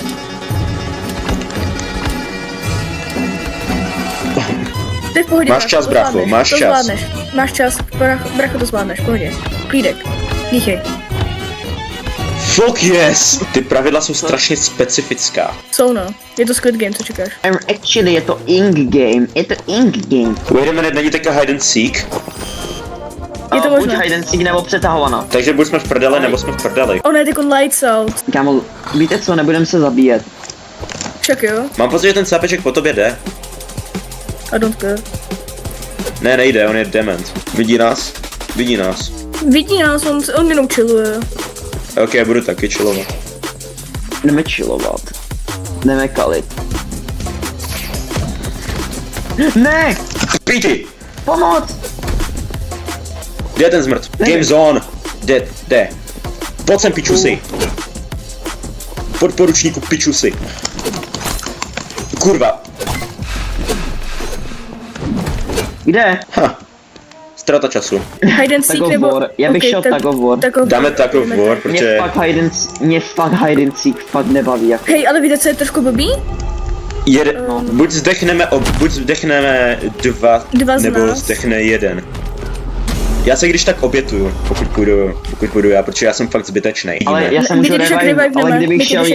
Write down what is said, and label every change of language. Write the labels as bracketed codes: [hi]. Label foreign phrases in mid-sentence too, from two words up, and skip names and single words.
[cs] To je v pohodě, Máš čas, to bracho, zvládneš, máš to čas. Zvládneš. Máš čas, bracho, to zvládneš, v pohodě. Klídek, dýchej. [en] Fuck yes! [cs] Ty pravidla jsou strašně specifická. Jsou no, je to Squid Game, co čekáš? Actually, je to ink game. [en] Wait a minute, [cs] není teďka [en] hide and seek? [cs] Je to Buď možné. [en] hide and seek [cs] nebo přetahovaná. Takže buď jsme v prdele, nebo jsme v prdeli. Ono je jako [en] lights out. [cs] Kámo, víte co, nebudem se zabíjet. Však jo, Mám pocit, že ten sápeček po tobě jde. [en] I don't care. [cs] Ne, nejde, on je dement. Vidí nás? Vidí nás. Vidí nás, on jenom chilluje. Ok, já budu taky chillovat. Jdeme chillovat. Jdeme kalit. Ne! Píči! Pomoc! Kde je ten zmrt? [en] Game zone! [cs] Jde. Pojď sem, pičusi. Podporučníku pičusi. Kurva. Kde? Ha. Strata času. [en] Hide and seek Tag of [cs] nebo... war. Já bych Ok, šel [en] tag of war. [cs] Dáme [en] tag of war, [cs] protože... Mě fakt [en] hide and seek [cs] fakt nebaví jako. Hej, ale víte, co je trošku blbý? Buď zdechneme dva, Dva z nebo nás. zdechne jeden. Já se když tak obětuju, pokud půjdu já, protože já jsem fakt zbytečný. Ale já se My můžu tě však revive, ale reviveneme, my kdybych tě šel